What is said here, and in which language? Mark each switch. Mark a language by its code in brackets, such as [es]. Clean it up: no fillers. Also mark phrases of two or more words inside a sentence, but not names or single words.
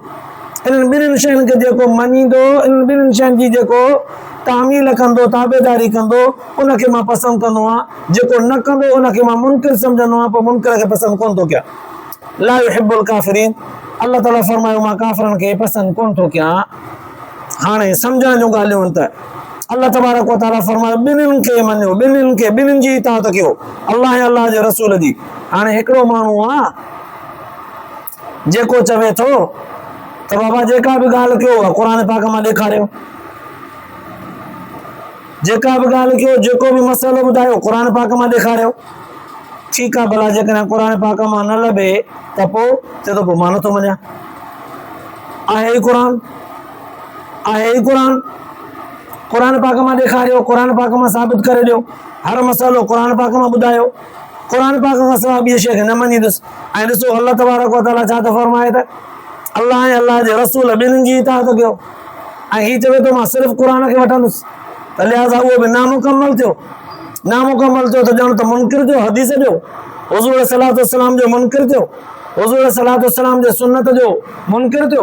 [sd] इन्हनि ॿिन्हिनि शयुनि खे जेको मञींदो, इन्हनि ॿिन्हिनि शयुनि जी जेको तामील कंदो, ताबेदारी कंदो, उनखे मां पसंदि कंदो आहियां। जेको न कंदो उनखे मां मुनकिर सम्झंदो आहियां, पोइ मुनकिर खे पसंदि कोन थो कयां। [ar] لا يحب الكافرين, [sd] अल्लाह ताला फरमायो मां काफ़िरनि खे पसंदि कोन थो कयां। हाणे सम्झण जूं ॻाल्हियूं आहिनि त अल्लाह [ar] تبارك وتعالى [sd] फरमायो ॿिन्हिनि खे मञियो, ॿिन्हिनि जी इताअत कयो, अल्लाह ऐं अल्लाह जे रसूल जी। हाणे हिकिड़ो माण्हू आहे जेको चवे थो त बाबा जेका बि ॻाल्हि कयो आहे क़ुर पाक मां ॾेखारियो, जेका बि ॻाल्हि कयो, जेको बि मसइलो ॿुधायो क़ुर पाक मां ॾेखारियो। ठीकु आहे, भला जेकॾहिं क़ुर पाक मां न लभे त पोइ चए थो पोइ मां नथो मञां। आहे ई क़ुर, आहे ई क़ुर पाक मां ॾेखारियो, क़ुर पाक मां साबित करे ॾियो। हर मसइलो क़ुर पाक मां ॿुधायो, क़ुर पाक खां सवाइ ॿी शइ खे न मञींदुसि। ऐं ॾिसो अल्लाह [ar] تبارك وتعالى [sd] छा थो फरमाए त अल्लाह ऐं अल्लाह जे रसूल ॿिन्हिनि जी इताअत कयो। ऐं हीउ चवे थो मां सिर्फ़ु क़ुर खे वठंदुसि, त लिहाज़ा उहो बि नामुकमल थियो। नामुकमल थियो त ॼण त मुनकिर थियो, हदीस जो हुज़ूर [ar] الصلاة والسلام [sd] जो मुनकिर थियो, हुज़ूर [ar] الصلاة والسلام [sd] जे सुन्नत जो मुनकिर थियो।